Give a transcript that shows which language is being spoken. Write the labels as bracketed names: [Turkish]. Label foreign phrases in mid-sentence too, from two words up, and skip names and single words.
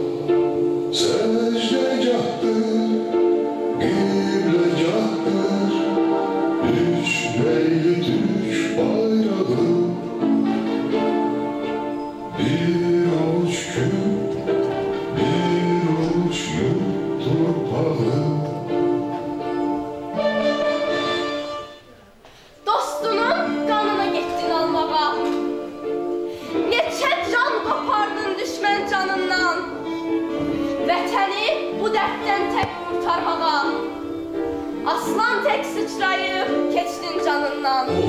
[Turkish] Secdegahdır, qiblegahdır, üç leyli Türk bayrağı, bir avuç kül, bir avuç yurt torpağı. [Azerbaijani] Dostunun qanını getdin almağa, neçə can qopardın düşmən canından, vətəni bu dərddən tək qurtarmağa, aslan tək sıçrayıb keçdin canından.